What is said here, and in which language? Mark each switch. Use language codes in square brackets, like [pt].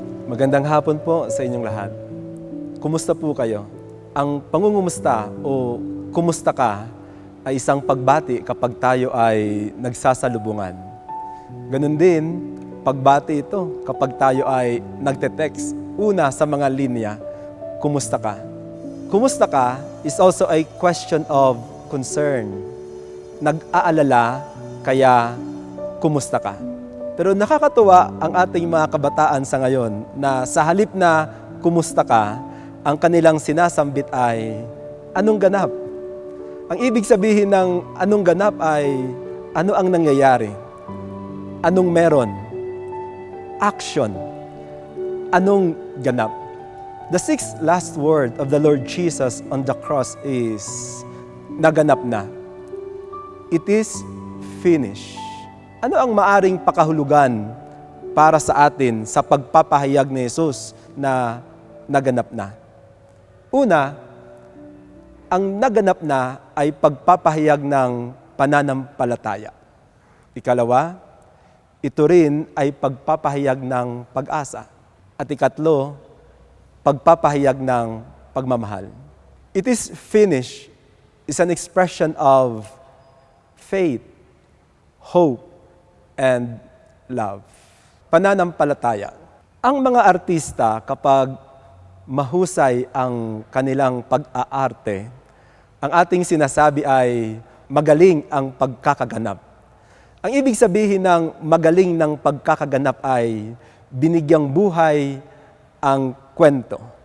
[tl] Magandang hapon po sa inyong lahat. Kumusta po kayo? Ang pangungumusta o kumusta ka ay isang pagbati kapag tayo ay nagsasalubungan. Ganun din, pagbati ito kapag tayo ay nagte-text. Una sa mga linya, kumusta ka? [en] Kumusta ka is also a question of concern. [tl] Nag-aalala, kaya kumusta ka? Pero nakakatuwa ang ating mga kabataan sa ngayon na sa halip na kumusta ka, ang kanilang sinasambit ay anong ganap? Ang ibig sabihin ng anong ganap ay ano ang nangyayari? Anong meron? Action. Anong ganap? [en] The sixth last word of the Lord Jesus on the cross is [tl] naganap na. [en] It is finished. [tl] Ano ang maaring pakahulugan para sa atin sa pagpapahayag ni Jesus na naganap na. Una, ang naganap na ay pagpapahayag ng pananampalataya. Ikalawa, ito rin ay pagpapahayag ng pag-asa. At ikatlo, pagpapahayag ng pagmamahal. [en] It is finished is an expression of faith, hope, and love. [tl] Pananampalataya. Ang mga artista, kapag mahusay ang kanilang pag-aarte, ang ating sinasabi ay magaling ang pagkakaganap. Ang ibig sabihin ng magaling ng pagkakaganap ay binigyang buhay ang kwento.